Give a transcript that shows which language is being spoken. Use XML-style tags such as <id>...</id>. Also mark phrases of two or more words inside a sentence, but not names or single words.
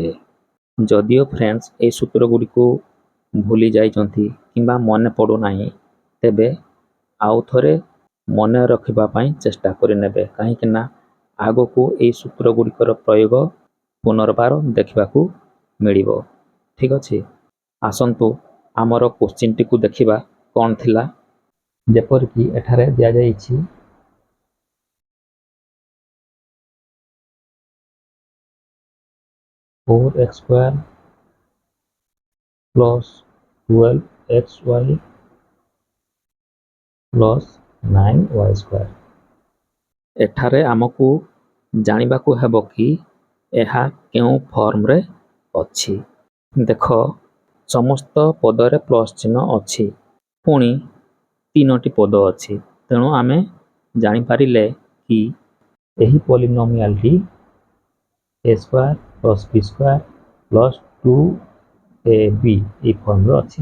<or>ଯଦିଓ ଫ୍ରେଣ୍ଡସ୍ ଏହି ସୂତ୍ର ଗୁଡ଼ିକୁ ଭୁଲି ଯାଇଛନ୍ତି କିମ୍ବା ମନେ ପଡ଼ୁନାହିଁ ତେବେ ଆଉ ଥରେ ମନେ ରଖିବା ପାଇଁ ଚେଷ୍ଟା କରିନେବେ, କାହିଁକିନା ଆଗକୁ ଏହି ସୂତ୍ର ଗୁଡ଼ିକର ପ୍ରୟୋଗ ପୁନର୍ବାର ଦେଖିବାକୁ ମିଳିବ। ଠିକ୍ ଅଛି, ଆସନ୍ତୁ ଆମର କ୍ୱେଶ୍ଚିନ୍ଟିକୁ ଦେଖିବା କ'ଣ ଥିଲା। ଯେପରିକି ଏଠାରେ ଦିଆଯାଇଛି</or> <en>four x square plus 12xy plus 9y².</en> <or>ଏଠାରେ ଆମକୁ ଜାଣିବାକୁ ହେବ କି ଏହା କେଉଁ ଫର୍ମରେ ଅଛି। ଦେଖ, ସମସ୍ତ ପଦରେ ପ୍ଲସ୍ ଚିହ୍ନ ଅଛି, ପୁଣି ତିନୋଟି ପଦ ଅଛି, ତେଣୁ ଆମେ ଜାଣିପାରିଲେ କି ଏହି ପଲିନୋମିଆଲଟି</or> <en>a square plus b square plus 2ab</en> <or>ଏହି ଫର୍ମରେ ଅଛି।</or>